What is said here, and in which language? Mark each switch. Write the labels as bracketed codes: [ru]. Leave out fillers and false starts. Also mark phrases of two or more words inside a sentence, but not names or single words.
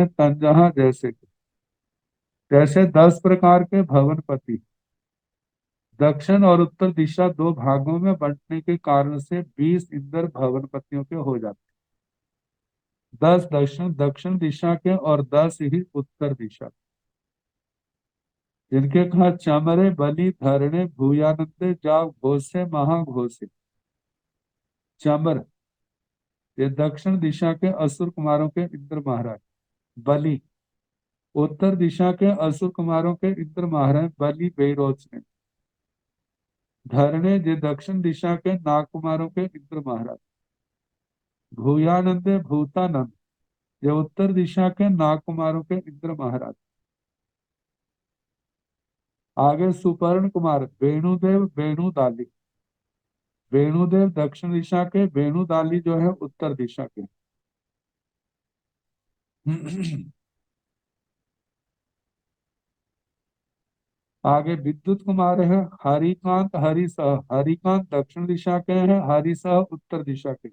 [hi] तंजहा जैसे 10 प्रकार के भवनपति दक्षिण और उत्तर दिशा 2 भागों में बंटने के कारण से 20 इंद्र भवनपतियों के हो जाते 10 दक्षिण दक्षिण दिशा के और 10 ही उत्तर दिशा, जिनके कहा चमरे बलि धरणे भूयानंदे जाग घोषे महाघोषे। चमर ये दक्षिण दिशा के असुर कुमारों के इंद्र महाराज, बलि उत्तर दिशा के असुर कुमारों के इंद्र महाराज बलि बेरोच ने, धरणे ये दक्षिण दिशा के नाग कुमारों के इंद्र महाराज, भूयानंदे भूतानंद ये उत्तर दिशा के नाग कुमारों के इंद्र महाराज। आगे सुपर्ण कुमार वेणुदेव वेणुदाली, वेणुदेव दक्षिण दिशा के, वेणुदाली जो है उत्तर दिशा के। आगे विद्युत कुमार है हरिकांत हरिसह, हरिकांत दक्षिण दिशा के हैं, हरिसह उत्तर दिशा के।